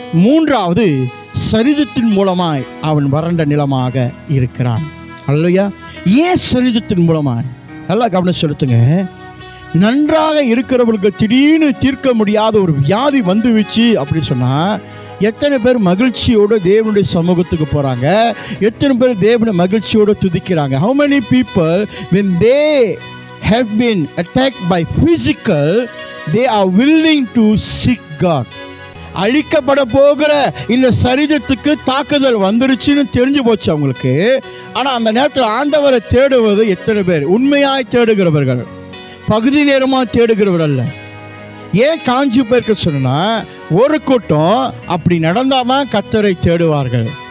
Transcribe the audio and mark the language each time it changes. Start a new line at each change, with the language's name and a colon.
Tamil: மூன்றாவது, சரீரத்தின் மூலமாய் அவன் வறண்ட நிலமாக இருக்கிறான். ஹல்லேலூயா. ஏன் சரீரத்தின் மூலமாய்? நல்லா கவனம் செலுத்துங்க. நன்றாக இருக்கிறவர்களுக்கு திடீர்னு தீர்க்க முடியாத ஒரு வியாதி வந்துவிச்சு அப்படி சொன்னால் எத்தனை பேர் மகிழ்ச்சியோடு தேவனுடைய சமூகத்துக்கு போகிறாங்க? எத்தனை பேர் தேவனை மகிழ்ச்சியோடு துதிக்கிறாங்க?
English: How many people when they have been attacked by physical, they are willing to seek God?
Tamil: அழிக்கப்பட போகிற இந்த சரீரத்துக்கு தாக்குதல் வந்துருச்சுன்னு தெரிஞ்சு போச்சு அவங்களுக்கு. ஆனால் அந்த நேரத்தில் ஆண்டவரை தேடுவது எத்தனை பேர்? உண்மையாய் தேடுகிறவர்கள், பகுதி நேரமாக தேடுகிறவர் அல்ல. ஏன் காஞ்சி போயிருக்க சொன்னா, ஒரு கூட்டம் அப்படி நடந்தால் தான் கர்த்தரை தேடுவார்கள்.